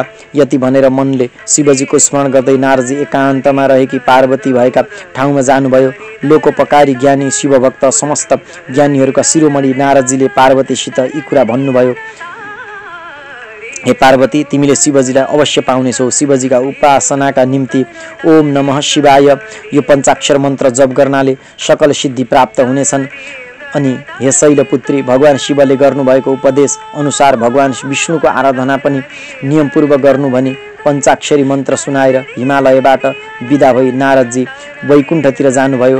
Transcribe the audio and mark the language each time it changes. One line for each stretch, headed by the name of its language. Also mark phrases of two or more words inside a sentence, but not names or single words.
Nepali: यति भनेर मनले शिवजीको स्मरण गर्दै नारदजी एकान्तमा रहेकी पार्वती भएका ठाउँमा जानुभयो। लोकोपकारी ज्ञानी शिवभक्त समस्त ज्ञानीहरूका शिरोमणि नारदजीले पार्वतीसित यी कुरा भन्नुभयो, हे पार्वती, तिमीले शिवजीलाई अवश्य पाउनेछौ। शिवजीका उपासनाका निम्ति
Sanskrit: ओम नमः शिवाय
Nepali: यो पञ्चाक्षर मन्त्र जप गर्नाले सकल सिद्धि प्राप्त हुनेछन्। अनि हे शैलपुत्री, भगवान शिवले गर्नुभएको उपदेश अनुसार भगवान विष्णुको आराधना पनि नियमपूर्वक गर्नु भनी पञ्चाक्षरी मन्त्र सुनाएर हिमालयबाट विदा भई नारदजी वैकुण्ठतिर जानुभयो।